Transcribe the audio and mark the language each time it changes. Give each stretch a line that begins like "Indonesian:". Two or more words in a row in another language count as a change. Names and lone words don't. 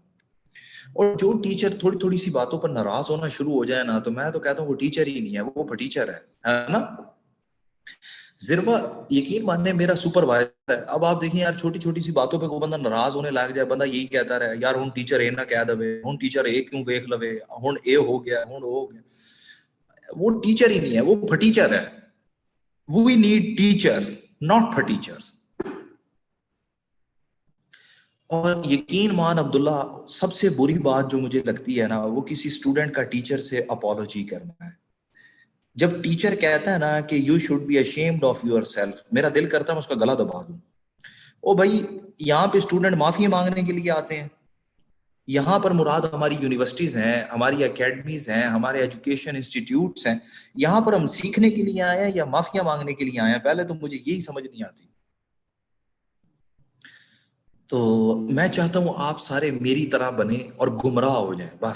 Urdu: اور جو ٹیچر تھوڑی تھوڑی سی باتوں پر ناراض ہونا شروع ہو جائے نا, تو میں تو کہتا ہوں وہ ٹیچر ہی نہیں ہے, وہ پھٹیچر ہے نا. زربا یقین ماننے میرا سپروائزر ہے. اب آپ دیکھیں یار چھوٹی چھوٹی سی باتوں پہ کوئی بندہ ناراض ہونے لگ جائے, بندہ یہی کہتا رہے یار
Punjabi: ہن ٹیچر اے نہ کہہ دے, ہن ٹیچر اے کیوں ویکھ لوے, ہن اے ہو گیا, ہن او ہو گیا.
Urdu: وہ ٹیچر ہی نہیں ہے, وہ پھٹیچر ہے.
English: We need teachers not phatichars.
Urdu: اور یقین مان عبداللہ, سب سے بری بات جو مجھے لگتی ہے نا, وہ کسی اسٹوڈنٹ کا ٹیچر سے اپالوجی کرنا ہے. جب ٹیچر کہتا ہے نا کہ
English: You should be ashamed of yourself,
Urdu: میرا دل کرتا ہے میں اس کا گلا دبا دوں. او بھائی یہاں پہ اسٹوڈنٹ معافی مانگنے کے لیے آتے ہیں, یہاں پر مراد ہماری یونیورسٹیز ہیں, ہماری اکیڈمیز ہیں, ہمارے
English: education institutes
Urdu: ہیں. یہاں پر ہم سیکھنے کے لیے آئے ہیں یا معافیاں مانگنے کے لیے آئے ہیں؟ پہلے تو مجھے یہی سمجھ نہیں آتی. تو میں چاہتا ہوں آپ سارے میری طرح بنے اور گمراہ ہو جائیں بس.